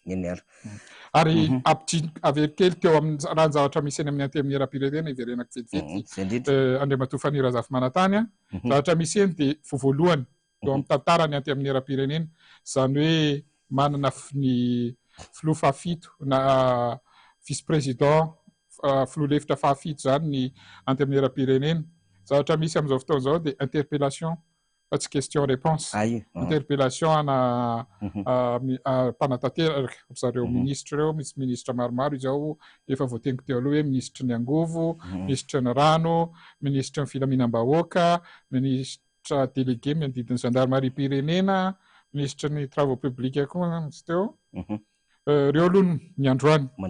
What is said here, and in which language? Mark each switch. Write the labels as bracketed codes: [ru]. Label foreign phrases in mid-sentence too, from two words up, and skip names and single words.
[mg] ary averikely teo amin'ny raha ny zavatra misy eny amin'ny antenimieram-pirenena iverenako vetivety Andriamatoa Fanirazafa Manantany zavatra misy eny dia voalohany eo amin'ny tantarany antenimieram-pirenena zany hoe manana ny filoha fahafito na [fr] vice président [mg] filoha-hevitra fahafito zany ny antenimieram-pirenena zavatra misy amin'izao fotoana izao dia interpellation fa tsy [fr] question réponse [mg] interpellation ana mpanatanteraka zareo ministre ireo misy ministre maromaro izao efa voateniko teo aloha hoe ministre ny angovo ministre ny rano ministre ny filaminam-bahoaka [fr] ministre délégué [mg] miandidiny gendarmerie pirenena ministre ny [fr] travaux publics [mg] koa misy teo reo aloha ny androany